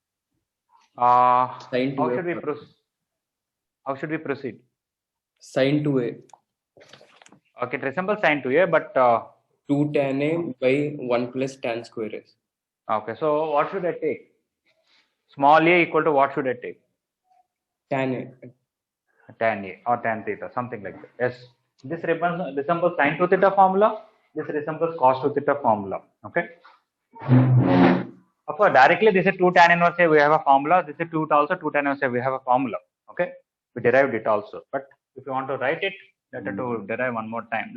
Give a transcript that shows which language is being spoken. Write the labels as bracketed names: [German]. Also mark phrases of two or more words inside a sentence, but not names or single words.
[English] Sin How 2a. should we proceed? How should we proceed? Sin 2a. Okay, it resembles sin 2a, but 2 tan a by 1 plus tan square s. okay, so what should I take? Small a equal to what should I take? Tan a. Tan a or tan theta, something like that. Yes, this resembles sin 2 theta formula. This resembles cos 2 theta formula. Okay. Of course, directly this is 2 tan inverse a, we have a formula. This is 2 also 2 tan inverse a, we have a formula. Okay, we derived it also. But if you want to write it, better to derive one more time.